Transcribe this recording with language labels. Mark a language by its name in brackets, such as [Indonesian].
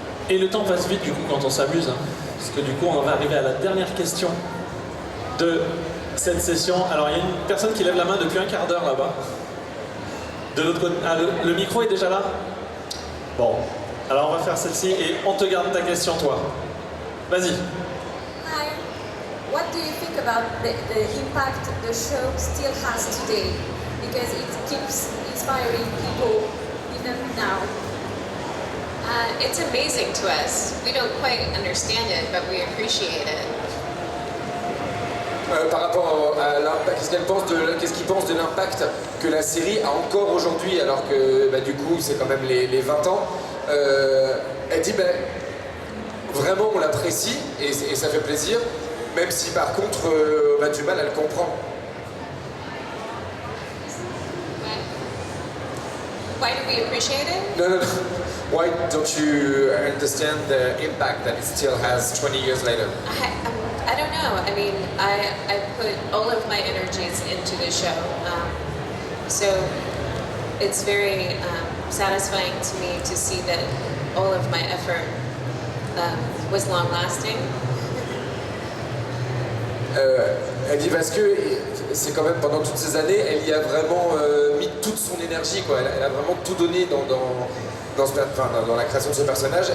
[French] Et le temps passe vite du coup quand on s'amuse, hein, parce que du coup on va arriver à la dernière question de cette session. Alors il y a une personne qui lève la main depuis un quart d'heure là-bas. De l'autre côté, ah, le micro est déjà là? Bon, alors on va faire celle-ci et on te garde ta question toi. Vas-y. [English] Hi. What do you think about the impact the show still has today? Because it keeps inspiring people even now. It's amazing to us. We don't quite understand it, but we appreciate it. [French] Par rapport à l'impact, qu'est-ce qu'il pense de l'impact que la série a encore aujourd'hui, alors que bah, du coup c'est quand même les 20 ans. Elle dit bah, vraiment on l'apprécie et ça fait plaisir, même si par contre on a du mal à le comprendre. [English] Why do we appreciate it? No. Why don't you understand the impact that it still has 20 years later? I don't know. I mean, I put all of my energies into the show. So it's very satisfying to me to see that all of my effort was long-lasting. [French] Elle dit parce que c'est quand même pendant toutes ces années, elle y a vraiment mis toute son énergie, quoi. Elle a vraiment tout donné dans la création de ce personnage.